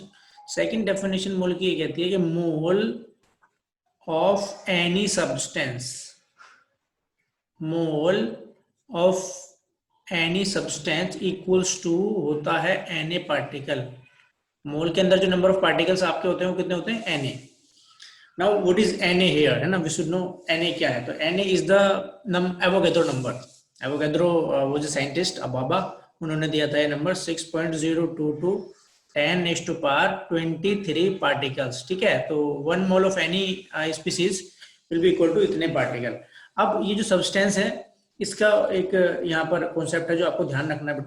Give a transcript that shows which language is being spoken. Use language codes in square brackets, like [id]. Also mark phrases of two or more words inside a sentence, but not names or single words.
[hi] सेकंड डेफिनेशन मोल की ये कहती है कि [en] mole of any substance, mole of any substance equals to [hi] होता है Na पार्टिकल. मोल के अंदर जो [en] number of particles [hi] आपके होते हैं वो कितने होते हैं, Na. [en] Now what is Na here, [hi] है ना. [en] We should know Na [hi] क्या है. [en] तो Na is the Avogadro number. [hi] एवोगैड्रो वो जो साइंटिस्ट अबाबा, उन्होंने दिया था ये नंबर 6.022 10⁻23 पार्टिकल्स. ठीक है, तो 1 [en] mole of any species will be equal to [hi] इतने पार्टिकल. अब ये जो सब्सटेंस है इसका एक यहाँ पर कॉन्सेप्ट है जो आपको ध्यान रखना है बेटा.